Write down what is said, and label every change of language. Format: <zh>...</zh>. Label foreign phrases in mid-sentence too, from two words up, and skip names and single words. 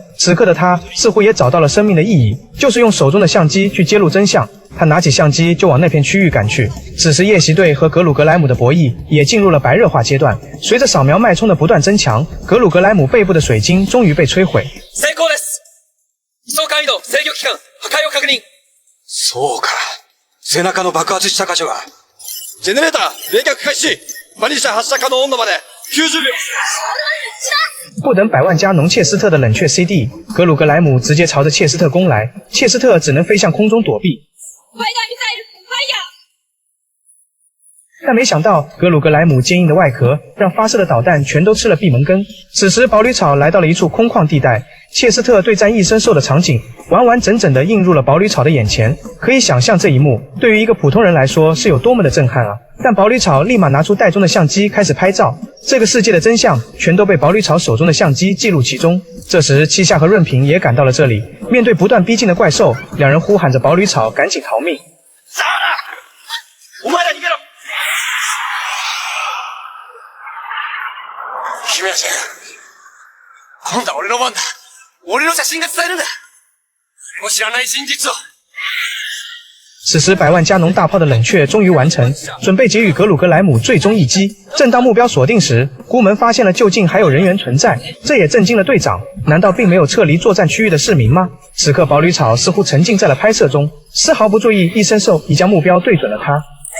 <zh>此刻的他似乎也找到了生命的意义，就是用手中的相机去揭露真相。他拿起相机就往那片区域赶去。此时夜袭队和格鲁格莱姆的博弈也进入了白热化阶段。随着扫描脉冲的不断增强，格鲁格莱姆背部的水晶终于被摧毁。</zh> <ja>成功です。移送回路制御機関破壊を確認。そうか。背中の爆発した箇所が。ジェネレーター冷却開始。マニシャ発射可能温度まで90 秒。</ja> <zh>不等百万加农切斯特的冷却 CD， 格鲁格莱姆直接朝着切斯特攻来，切斯特只能飞向空中躲避。但没想到格鲁格莱姆坚硬的外壳让发射的导弹全都吃了闭门羹。此时堡垒草来到了一处空旷地带，切斯特对战异生兽的场景完完整整地映入了堡垒草的眼前。可以想象这一幕对于一个普通人来说是有多么的震撼啊！但堡垒草立马拿出袋中的相机开始拍照，这个世界的真相全都被堡垒草手中的相机记录其中。这时七夏和润平也赶到了这里，面对不断逼近的怪兽，两人呼喊着堡垒草赶紧逃命。</zh> <ja>お前ら逃げろ！君は今度は俺の番だ。俺の写真が伝えるんだ。誰も知らない真実を。</ja> <zh>此时百万加农大炮的冷却终于完成，准备给予格鲁格莱姆最终一击。正当目标锁定时，孤门发现了就近还有人员存在，这也震惊了队长。难道并没有撤离作战区域的市民吗？此刻堡垒草似乎沉浸在了拍摄中，丝毫不注意异生兽已将目标对准了他。</zh>